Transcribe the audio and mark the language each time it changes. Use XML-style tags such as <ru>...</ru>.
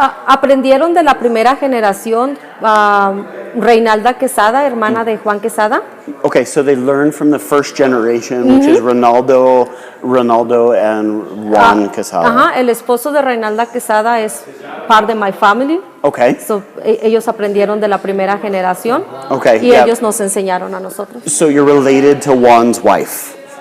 <es>Aprendieron de la primera generación. Reinalda Quesada, hermana de Juan Quesada.</es> <en>Okay, so they learned from the first generation, which is Ronaldo and Juan Quesada.</en> <es>Ajá, el esposo de Reinalda Quesada es part de</es> <en>my family. Okay.</en> <es>So, ellos aprendieron de la primera generación</es> <en>Okay,</en> <es>y</es> <en>yeah.</en> <es>ellos nos enseñaron a nosotros.</es> <en>So you're related to Juan's wife.</en>